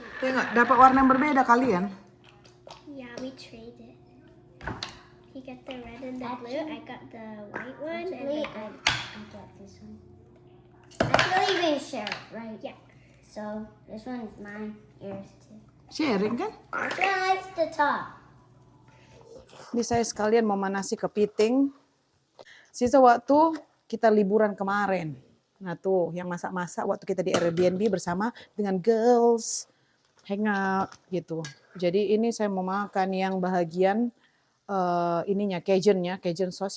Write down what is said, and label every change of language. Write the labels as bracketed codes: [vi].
[id] Tengok, dapat warna yang berbeda kalian. [en] Yeah, we traded. He got the red and the blue. I got the white one. Actually, and I got this one. Actually, we share it, right? yeah. So this one's mine, yours too. Sharing kan? Which one likes the top? [id] Ini saya sekalian memanasi kepiting. Sisa waktu kita liburan kemarin. Nah tuh yang masak-masak waktu kita di Airbnb bersama dengan girls. Hangout gitu. Jadi ini saya mau makan yang bahagian ininya, Cajun sauce.